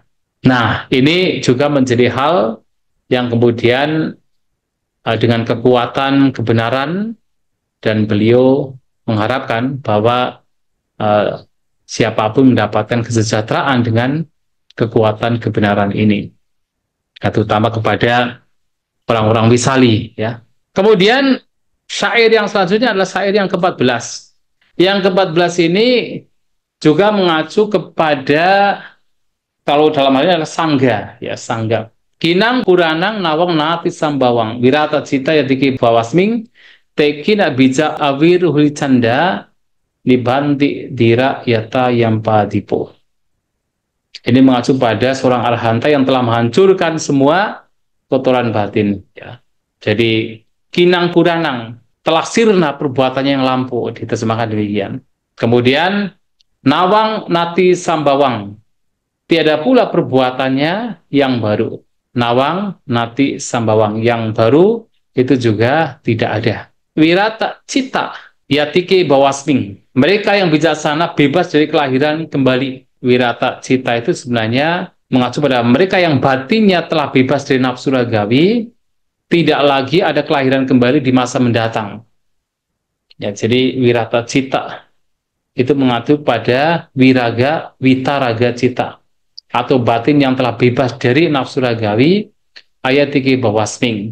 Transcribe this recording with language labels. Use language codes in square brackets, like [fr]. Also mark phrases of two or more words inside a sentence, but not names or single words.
[id] Nah, ini juga menjadi hal yang kemudian dengan kekuatan kebenaran, dan beliau mengharapkan bahwa siapapun mendapatkan kesejahteraan dengan kekuatan kebenaran ini, terutama kepada orang-orang wisali, ya. Kemudian syair yang selanjutnya adalah syair yang ke-14. Yang ke-14 ini juga mengacu kepada, kalau dalam hal ini adalah sangga, ya, sangga. [pi] Kinang puranang nawang nati sambawang wirata cita yatiki bawasming tekina bija awir huli canda nibanti dira yata yampadipo. [id] Ini mengacu pada seorang arhanta yang telah menghancurkan semua kotoran batin, ya. Jadi [pi] kinang puranang, [id] telah sirna perbuatannya yang lampau, diterjemahkan demikian. Kemudian [pi] nawang nati sambawang, [id] tiada pula perbuatannya yang baru. [pi] Nawang nati sambawang, [id] yang baru itu juga tidak ada. [pi] Wirata cita yatike bawasming, [id] mereka yang bijaksana bebas dari kelahiran kembali. [pi] Wirata cita [id] itu sebenarnya mengacu pada mereka yang batinnya telah bebas dari nafsu ragawi, tidak lagi ada kelahiran kembali di masa mendatang. Ya, jadi [pi] wirata cita [id] itu mengacu pada wiraga, [pi] witaraga cita, [id] atau batin yang telah bebas dari nafsu ragawi, [pi] ayatiki bawasming.